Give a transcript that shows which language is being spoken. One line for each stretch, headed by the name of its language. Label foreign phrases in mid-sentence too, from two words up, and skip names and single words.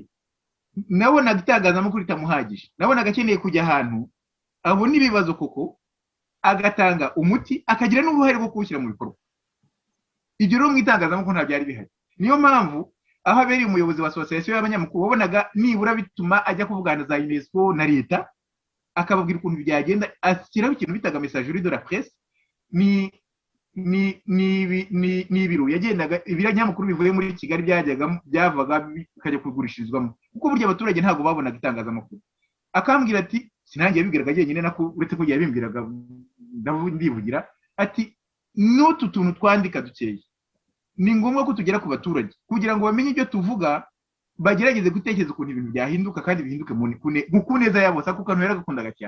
Kinyarwanda: Nabonaga itangazamakuru ritamuhagije, nabonaga akeneye kujya ahantu abona ibibazo koko agatanga umuti, akagira n'uruhare rwo kuwushyira mu bikorwa. Ibyo rero mu itangazamakuru nta byari bihari. Niyo mpamvu aho abereye umuyobozi wa association y'abanyamakuru wabonaga nibura bituma ajya kuvugana za UNESCO na leta, akababwira ukuntu byagenda, ashyiraho ikintu bitaga
French: messagerie de la presse.
Kinyarwanda: Ni ibiro yagendaga ibinyamakuru bivuye muri Kigali byavaga bikajya kugurishirizwamo, kuko burya abaturage ntabwo babonaga itangazamakuru. Akambwira ati sinangiye bibwiraga jyenyine nako uretse ko yabimbwiraga ndivugira ati n'utu tuntu twandika dukeye ni ngombwa ko tugera ku baturage kugira ngo bamenye ibyo tuvuga, bagerageze gutekereza ukuntu ibintu byahinduka kandi bihinduke ku neza yabo, kuko kantu yaragakundaga cyane.